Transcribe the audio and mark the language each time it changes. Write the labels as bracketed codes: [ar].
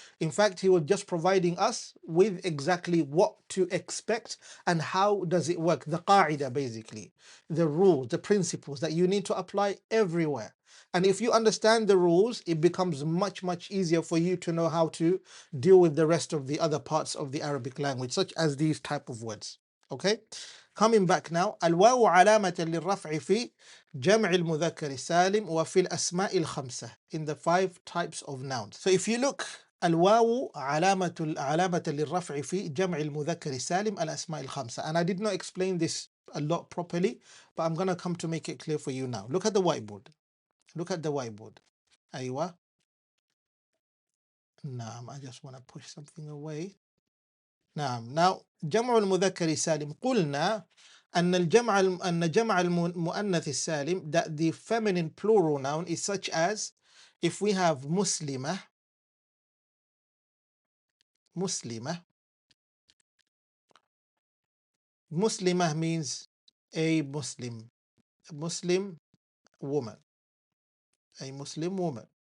[en] In fact, he was just providing us with exactly what to expect and how does it work. The qaida, basically, the rules, the principles that you need to apply everywhere. And if you understand the rules, it becomes much easier for you to know how to deal with the rest of the other parts of the Arabic language, such as these type of words. Okay? Coming back now, [ar] الواو علامة للرفع في جمع المذكر السالم وفي الأسماء الخمسة, [en] in the 5 types of nouns. So if you look, [ar] الواو علامة للرفع في جمع المذكر السالم الأسماء الخمسة. [en] And I did not explain this a lot properly, but I'm going to come to make it clear for you now. Look at the whiteboard. Look at the whiteboard. أيوة. نعم, I just want to push something away. [ar] نعم. [en] Now جمع المذكر السالم, [ar] قلنا أن جمع المؤنث السالم, [en] that the feminine plural noun is such as, if we have مسلمة, مسلمة means a Muslim woman, a Muslim woman.